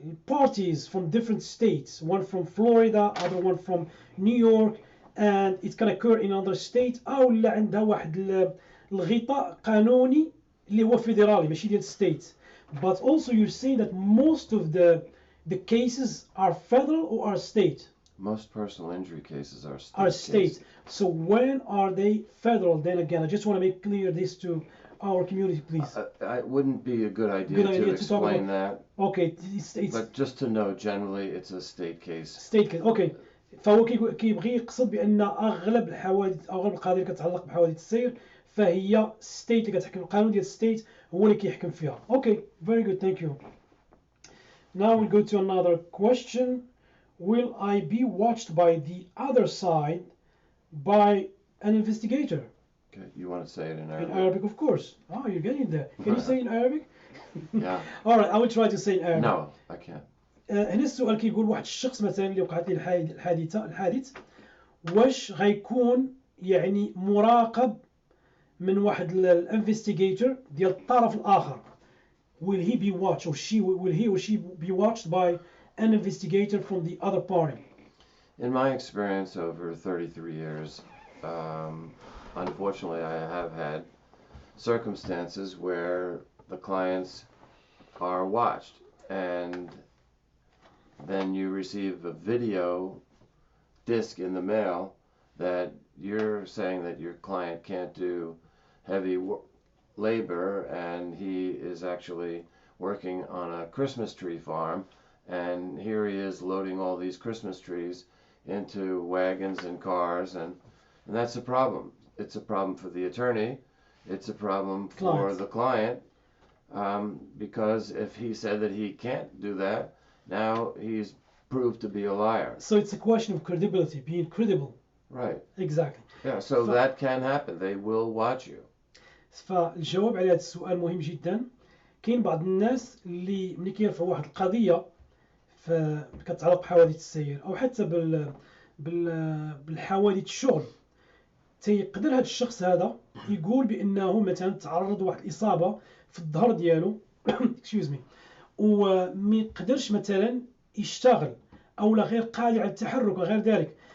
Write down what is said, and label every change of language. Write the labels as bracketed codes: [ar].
[en] parties from different states, one from Florida, other one from New York, and it can occur in another state، [ar] أو لا عندها واحد الغطاء قانوني اللي هو فيدرالي ماشي ديال state. [en] But also you're saying that most of the cases are federal or are state? Most personal injury cases are state. Are state. So when are they federal? Then again, I just want to make clear this to our community, please. It wouldn't be a good idea to explain that. Okay, but just to know, generally it's a state case. State case. Okay. [ar] فهو كيبغي يقصد بأن أغلب الحوادث أو أغلب القضايا اللي كتعلق بحوادث السير فهي ستيت اللي كتحكم، القانون ديال ستيت هو اللي كيحكم فيها. [en] Okay, very good, thank you. Now we go to another question. Will I be watched by the other side by an investigator? Okay, you want to say it in Arabic? In Arabic, of course. Oh, you're getting there. Can you say in Arabic? Yeah. All right, I will try to say in Arabic. No, I can't. [ar] هنا السؤال كيقول واحد الشخص مثلا اللي وقعت له الحادث واش غيكون يعني مراقب من واحد الانفستيجيتور ديال الطرف الآخر. [en] Will he be watched or she be watched by an investigator from the other party? In my experience over 33 years, unfortunately I have had circumstances where the clients are watched, and then you receive a video disc in the mail that you're saying that your client can't do heavy labor and he is actually working on a Christmas tree farm, and here he is loading all these Christmas trees into wagons and cars, and that's a problem. It's a problem for the attorney, it's a problem for the client, because if he said that he can't do that, now he's proved to be a liar. So it's a question of credibility, being credible. Right. Exactly. Yeah, so that can happen. They will watch you. [ar] فالجواب على هذا السؤال مهم جدا. كاين بعض الناس اللي ملي كيرفعوا واحد القضيه كتعلق بحوادث السير او حتى بالحوادث الشغل، تيقدر هذا الشخص هذا يقول بانه مثلا تعرض لواحد الاصابه في الظهر ديالو [en] excuse me، [ar] وما يقدرش مثلا يشتغل او لا غير قادر على التحرك وغير ذلك.